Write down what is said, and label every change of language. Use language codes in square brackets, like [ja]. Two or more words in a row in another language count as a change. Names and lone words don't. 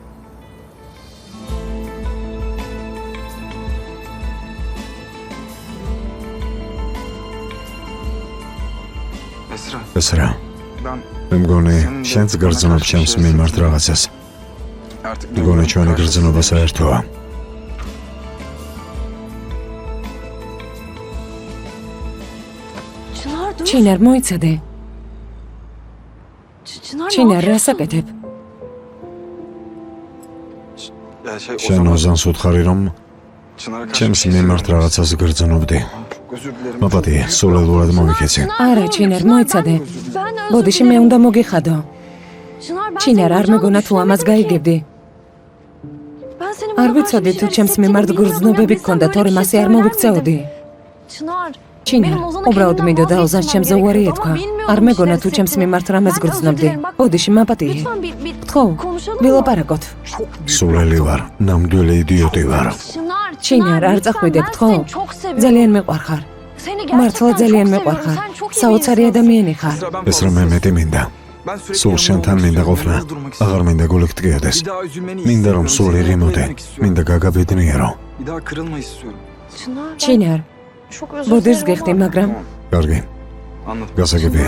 [ka] ეს რა? მე მგონი, შენც გრძნობ ჩემს მიმართ რაღაცას. მგონი ჩვენი გრძნობა საერთოა. [tr] Çınar dur. [ka] ჩინარ, მოიცადე. [tr] Çınar, ne [ka] ჩინარ, [tr] yapıyorsun? [ka] რას აკეთებ? შენ ოზანს უთხარი რომ ჩემს მიმართ რაღაცას გრძნობდი. მაპატიე, სულელურად მომიქეცი. არა, ჩინარ, მოიცადე. [tr] Ben özür [ka] ბოდიში მე უნდა მოგიხადო. [tr] Çınar, ben [ka] ჩინარ, [tr] seni [ka] არ მეგონა თუ [tr] boşanmak [ka] ამას [tr] istedim. [ka] გაიგებდი. [tr] Ben senin [ka] არ [tr] bana [ka] ვიცოდი [tr] karşı [ka] თუ [tr] bir [ka] ჩემს [tr] şeyler [ka] მიმართ [tr] hissettiğini [ka] გრძნობები [tr] bilmiyordum. [ka] გქონდა, [tr] Ben [ka] თორემ [tr] sana [ka] ასე არ [tr] böyle bir şey [ka] მოვიქცეოდი. [tr] söylerdim. Çınar, [ka] ჩინარ, [tr] benim Ozan'a [ka] უბრალოდ [tr] kendimden [ka] მინდოდა ოზანს [tr] vazgeçmem [ka] ჩემზე უარი [tr] gerekiyordu [ka] ეთქვა. [tr] ama bilmiyordum [ka] არ მეგონა [tr] işte [ka] თუ ჩემს [tr] hissettiğimi. [ka] მიმართ რამეს [tr] Ben özür [ka] გრძნობდი. [tr] dilerim, bak- [ka] ბოდიში, მაპატიე. [tr] Lütfen bir [ka] ხო, [tr] konuşalım mı? [ka] ვილაპარაკოთ. სულელი ვარ, ნამდვილი იდიოტი ვარ. [tr] Çınar, [ka] ჩინარ, არ [tr] lütfen, [ka] წახვიდებთ, [tr] ben [ka] ხო? [tr] seni çok seviyorum. [ka] ძალიან მეყვარხარ. [tr] Seni [ka] მართლა [tr] gerçekten [ka] ძალიან [tr] çok [ka] მეყვარხარ. [tr] seviyorum. Sen çok iyi bir [ka] საოცარი [tr] insansın. [ka] ადამიანი ხარ. ეს რომ მე მეტი მინდა. სულ შენთან მინდა ყოფნა. აღარ მინდა გული გტკიოდეს. მინდა რომ სულ იღიმოდე. მინდა გაგაბედნიერო. [tr] Çınar, ben [ka] ჩინარ, [tr] çok özür [ka] ბოდეს [tr] dilerim [ka] გიხდი, [tr] ama- [ka] მაგრამ კარგი. გასაგებია.